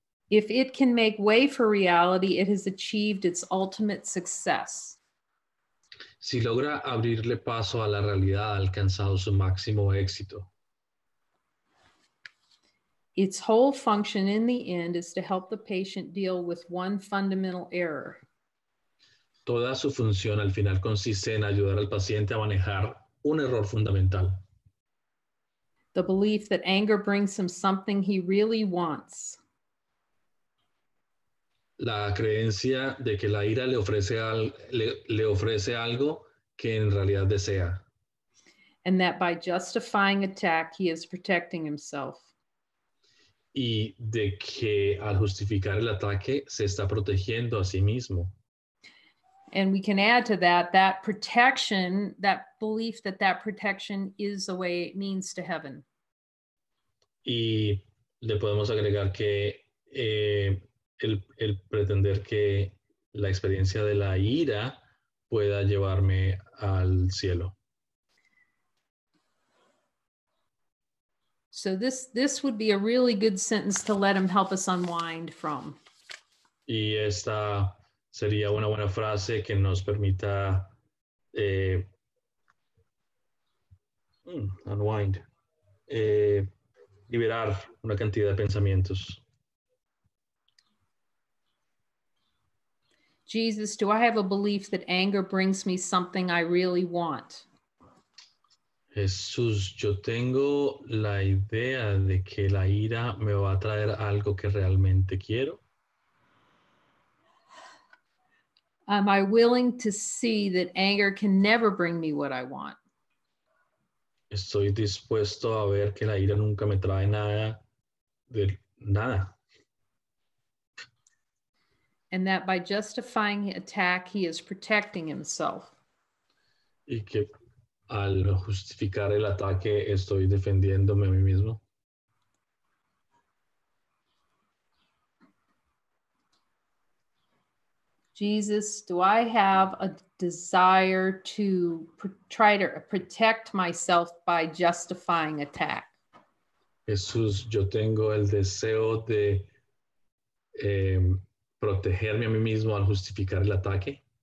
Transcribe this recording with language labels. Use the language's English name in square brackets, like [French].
[English] If it can make way for reality, it has achieved its ultimate success. [Spanish] Si logra abrirle paso a la realidad, ha alcanzado su máximo éxito. [English] Its whole function in the end is to help the patient deal with one fundamental error. [Spanish] Toda su función al final consiste en ayudar al paciente a manejar un error fundamental. [English] The belief that anger brings him something he really wants. [Spanish] La creencia de que la ira le ofrece algo que en realidad desea. [English] And that by justifying attack, he is protecting himself. [Spanish] Y de que al justificar el ataque se está protegiendo a sí mismo. [English] And we can add to that protection, that belief that protection is the way it means to heaven. [Spanish] Y le podemos agregar que el pretender que la experiencia de la ira pueda llevarme al cielo. [English] So this would be a really good sentence to let him help us unwind from. [Spanish] Y esta sería una buena frase que nos permita unwind, liberar una cantidad de pensamientos. [English] Jesus, do I have a belief that anger brings me something I really want? [Spanish] Jesús, yo tengo la idea de que la ira me va a traer algo que realmente quiero. [English] Am I willing to see that anger can never bring me what I want? [Spanish] Estoy dispuesto a ver que la ira nunca me trae nada de nada. [English] And that by justifying attack, he is protecting himself. [Spanish] Y que al justificar el ataque estoy defendiéndome a mí mismo. [English] Jesus, do I have a desire to try to protect myself by justifying attack? [Spanish] Jesús, yo tengo el deseo de protegerme a mí mismo al justificar el ataque.